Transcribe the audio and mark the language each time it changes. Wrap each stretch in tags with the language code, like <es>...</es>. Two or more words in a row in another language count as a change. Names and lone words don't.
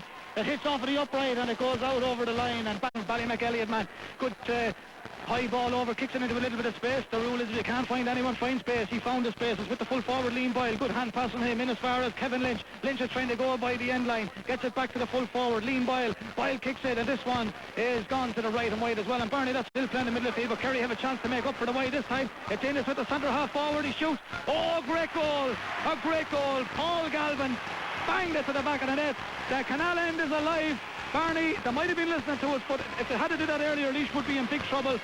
<en>It hits off of the upright and it goes out over the line. And bang, BallymacElliot, man. Good high ball over, kicks it into a little bit of space. The rule is if you can't find anyone, find space. He found the space. It's with the full forward Liam Boyle. Good hand pass on him in as far as Kevin Lynch. Lynch is trying to go by the end line. Gets it back to the full forward. Liam Boyle. Boyle kicks it, and this one is gone to the right and wide as well. And Barney, that's still playing in the middle of the field, but Kerry have a chance to make up for the wide this time. It's in, it's with the centre half forward. He shoots. Oh, great goal. A great goal. Paul Galvin banged it to the back of the net. The canal end is alive. Barney, they might have been listening to us, but if they had to do that earlier, Laois would be in big trouble.</en>